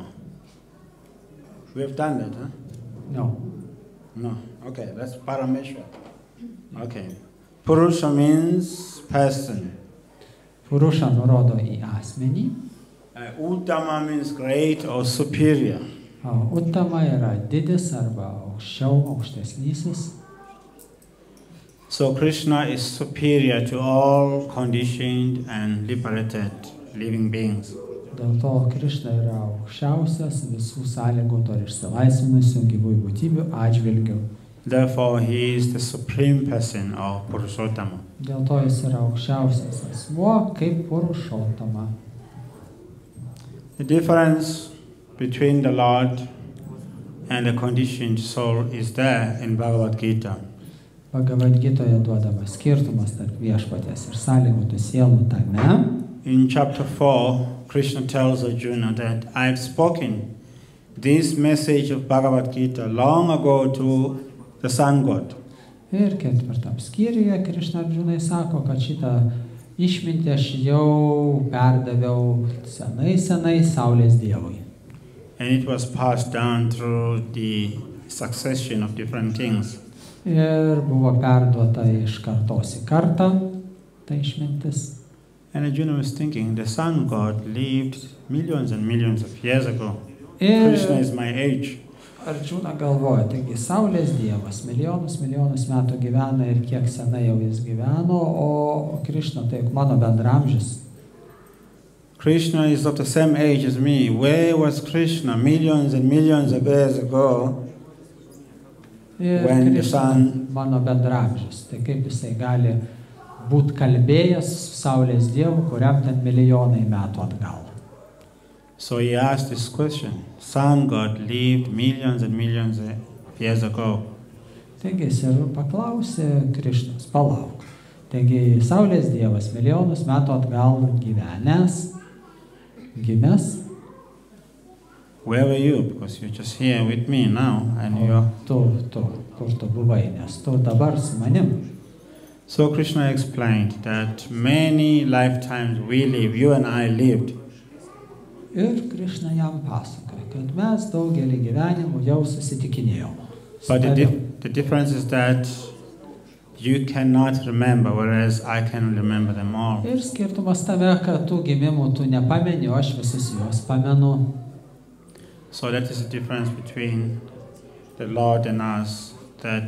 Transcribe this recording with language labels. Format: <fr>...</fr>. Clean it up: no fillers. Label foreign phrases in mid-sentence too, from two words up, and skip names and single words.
<en>We've done that, huh? No. No. Okay, that's Parameshwara. Okay. Purusha means person.</en> <lt>Purusha nurodo į asmenį.</lt> <en>Uttama means great or superior.</en> <lt>Uttama yra didis arba aukščiau, aukštesnysis.</lt> <en>So Krishna is superior to all conditioned and liberated living beings.</en> <lt>Dėl to Krishna yra aukščiausias visų sąlygotų ar išsilaisvinusių gyvųjų būtybių atžvilgių.</lt> <en>Therefore, he is the supreme person or Purushottama.</en> <lt>Dėl to jis yra aukščiausias asmuo kaip Purushottama.</lt> <en>The difference between the Lord and the conditioned soul is there in Bhagavad Gita.</en> <lt>Bhagavad Gitoje duodamas skirtumas tarp viešpaties ir sąlygotų sielų tame.</lt> <en>in chapter 4, Krishna tells Arjuna that I've spoken this message of Bhagavad Gita long ago to the sun god.</en> <lt>Ir 4 skyriuje Krishna Arjunai sako, kad šitą išmintį aš jau perdaviau senai Saulės dievui.</lt> <en>And it was passed down through the succession of different things.</en> <lt>Ir buvo perduota iš kartos į kartą, ta išmintis.</lt> <en>And Arjuna was thinking, the sun god lived millions and millions of years ago. Krishna is my age.</en> <lt>Arjuna galvoja, taigi Saulės dievas milijonus metų gyvena ir kiek senai jau jis gyveno, o Krishna tai mano bendramžis.</lt> <en>Krishna is of the same age as me. Where was Krishna millions and millions of years ago when the sun...</en> <lt>Mano bendramžis. Tai kaip jisai gali būti kalbėjęs Saulės dievu, kuriam ten milijonai metų atgal.</lt> <en>So he asked this question. Sun God lived millions and millions of years ago.</en> <lt>Taigi jis ir paklausė Krišnos, palauk. Taigi Saulės dievas milijonus metų atgal gyvenęs, gimęs.</lt> <en>Where were you? Because you're just here with me now. And you're...</en> <lt>Kur tu buvai, nes tu dabar su manim.</lt> <en>So Krishna explained that many lifetimes we live, you and I lived.</en> <lt>Ir Krishna jam pasakoja, kad mes daugelį gyvenimų jau susitikinėjom.</lt> <en>But the difference is that you cannot remember, whereas I can remember them all.</en> <lt>Ir skirtumas tame, kad tų gimimų tu nepameni, o aš visus juos pamenu.</lt> <en>So that is the difference between the Lord and us, that</en>